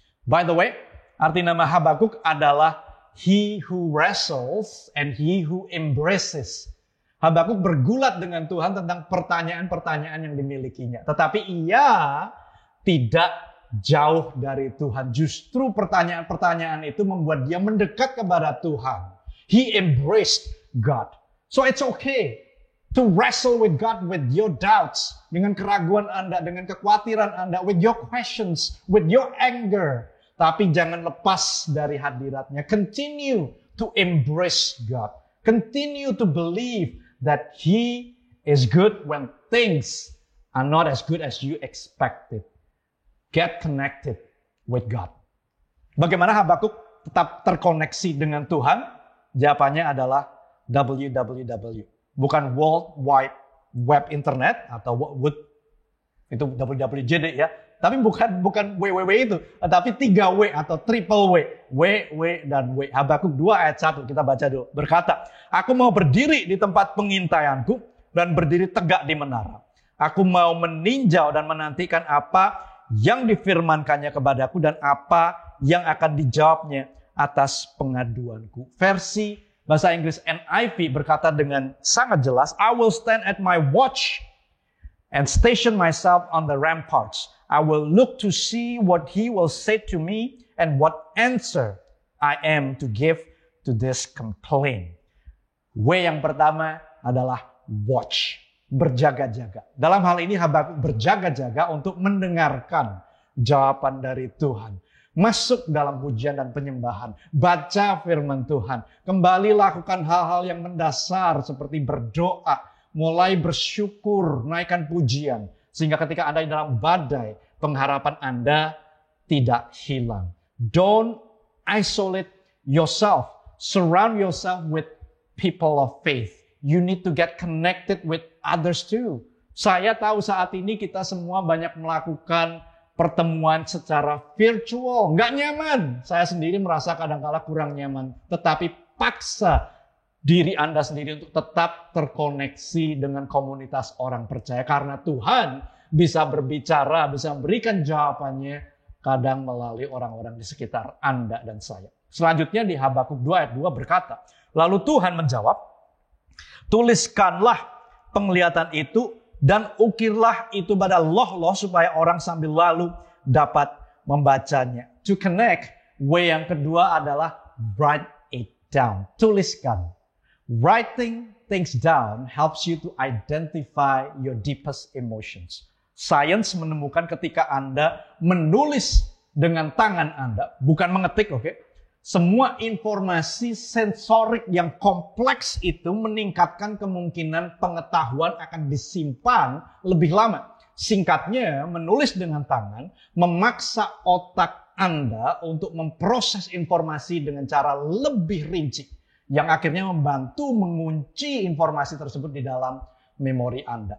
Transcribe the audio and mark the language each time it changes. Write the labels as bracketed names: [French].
[Indonesian] By the way, arti nama Habakuk adalah [English] He who wrestles and He who embraces. [Indonesian] Habakuk bergulat dengan Tuhan tentang pertanyaan-pertanyaan yang dimilikinya. Tetapi ia tidak jauh dari Tuhan. Justru pertanyaan-pertanyaan itu membuat dia mendekat kepada Tuhan. [English] He embraced God. So it's okay to wrestle with God with your doubts. [Indonesian] Dengan keraguan Anda, dengan kekhawatiran Anda, [English] with your questions, with your anger. [Indonesian] Tapi jangan lepas dari hadiratnya. [English] Continue to embrace God. Continue to believe that He is good when things are not as good as you expected. Get connected with God. [Indonesian] Bagaimana Habakuk tetap terkoneksi dengan Tuhan? Jawabannya adalah www. Bukan World Wide Web Internet atau itu WWJD ya. Tapi bukan www itu, tapi 3W atau triple W. W, dan W. Habakuk 2 ayat 1 kita baca dulu. Berkata, aku mau berdiri di tempat pengintaianku dan berdiri tegak di menara. Aku mau meninjau dan menantikan apa yang difirmankannya kepadaku dan apa yang akan dijawabnya atas pengaduanku. Versi bahasa Inggris NIV berkata dengan sangat jelas, [English] I will stand at my watch and station myself on the ramparts. I will look to see what He will say to me and what answer I am to give to this complaint. [Indonesian] W yang pertama adalah watch. Berjaga-jaga. Dalam hal ini Habakuk berjaga-jaga untuk mendengarkan jawaban dari Tuhan. Masuk dalam pujian dan penyembahan. Baca firman Tuhan. Kembali lakukan hal-hal yang mendasar seperti berdoa. Mulai bersyukur, naikkan pujian. Sehingga ketika Anda dalam badai, pengharapan Anda tidak hilang. [English] Don't isolate yourself. Surround yourself with people of faith. You need to get connected with others too. [Indonesian] Saya tahu saat ini kita semua banyak melakukan pertemuan secara virtual. Nggak nyaman. Saya sendiri merasa kadang-kala kurang nyaman. Tetapi paksa diri Anda sendiri untuk tetap terkoneksi dengan komunitas orang percaya. Karena Tuhan bisa berbicara, bisa memberikan jawabannya kadang melalui orang-orang di sekitar Anda dan saya. Selanjutnya di Habakuk 2 ayat 2 berkata, lalu Tuhan menjawab, tuliskanlah penglihatan itu dan ukirlah itu pada loh-loh supaya orang sambil lalu dapat membacanya. [English] To connect, [Indonesian] W yang kedua adalah [English] write it down. [Indonesian] Tuliskan. [English] Writing things down helps you to identify your deepest emotions. [Indonesian] Science menemukan ketika Anda menulis dengan tangan Anda, bukan mengetik, oke? Semua informasi sensorik yang kompleks itu meningkatkan kemungkinan pengetahuan akan disimpan lebih lama. Singkatnya, menulis dengan tangan memaksa otak Anda untuk memproses informasi dengan cara lebih rinci, yang akhirnya membantu mengunci informasi tersebut di dalam memori Anda.